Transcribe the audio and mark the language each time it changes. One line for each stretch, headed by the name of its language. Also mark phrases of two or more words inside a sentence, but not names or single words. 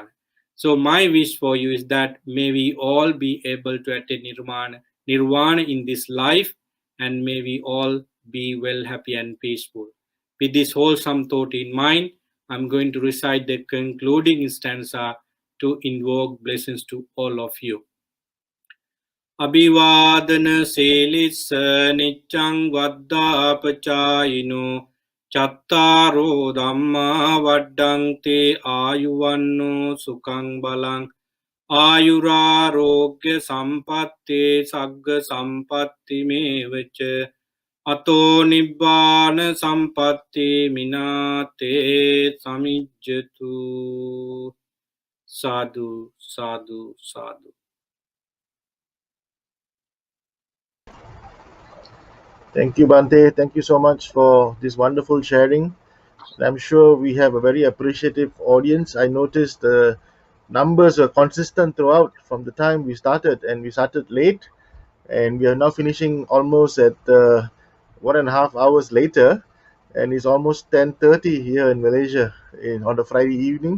English: So my wish for you is that may we all be able to attain nirvana in this life, and may we all be well, happy, and peaceful. With this wholesome thought in mind, I'm going to recite the concluding stanza to invoke blessings to all of you.
Pali: අභිවාදන සේලිස්ස නිච්චං වද්දාපචායිනෝ චත්තාරෝ ධම්මා වඩ්ඩන්තේ ආයුවන්නෝ සුකං බලං ආයුරාරෝග්‍ය සම්පත්තේ සග්ග සම්පත්ති මේවච අතෝ නිබ්බාන සම්පත්ති මිනාතේ සමිජ්ජතු සාදු සාදු සාදු.
English: Thank you, Bante. Thank you so much for this wonderful sharing. And I'm sure we have a very appreciative audience. I noticed the numbers were consistent throughout from the time we started, and we started late, and we are now finishing almost at 1.5 hours later, and it's almost 10:30 here in Malaysia on the Friday evening.